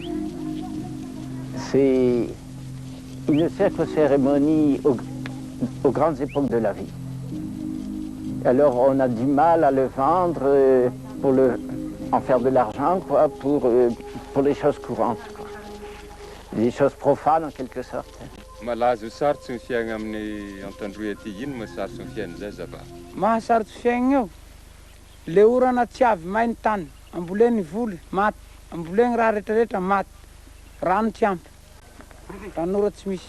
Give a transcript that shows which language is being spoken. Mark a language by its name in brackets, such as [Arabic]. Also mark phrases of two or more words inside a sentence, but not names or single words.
[French] C'est une cérémonie aux grandes époques de la vie. Alors on a du mal à le vendre pour en faire de l'argent, quoi, pour les choses courantes, quoi. Les choses profanes en quelque sorte. [Malagasy] Malazo sarotsy ny fiaigna amin'ny Antandroy aty ino mahasarotsy ny fiaigna zay zava? Mahasarotsy fiaigna eo. Le orana tsy avy mainy tany, amboleny voly, maty. Amboleny raha rehetrarehetra maty. Rano tsy ampy. Ranora tsy misy.